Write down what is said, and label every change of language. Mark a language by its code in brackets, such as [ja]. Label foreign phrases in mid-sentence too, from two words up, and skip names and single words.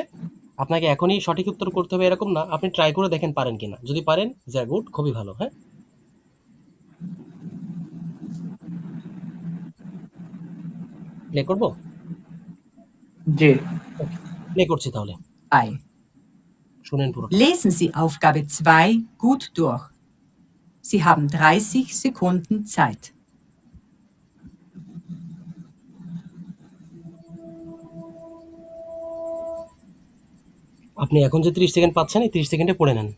[bn] আপনাকে এখনই সঠিক উত্তর করতে হবে এরকম না। আপনি ট্রাই করে দেখেন পারেন কিনা। যদি পারেন, যা গুড, খুবই ভালো, হ্যাঁ? প্লে করব? জি। ওকে, প্লে করছি তাহলে। 2. শুনেন পুরোটা। [de] Lesen Sie Aufgabe 2 gut durch. Sie haben 30 Sekunden Zeit. [bn] আপনি এখন যে 30 সেকেন্ড পাচ্ছেন, এই 30 সেকেন্ডে পড়ে নেন।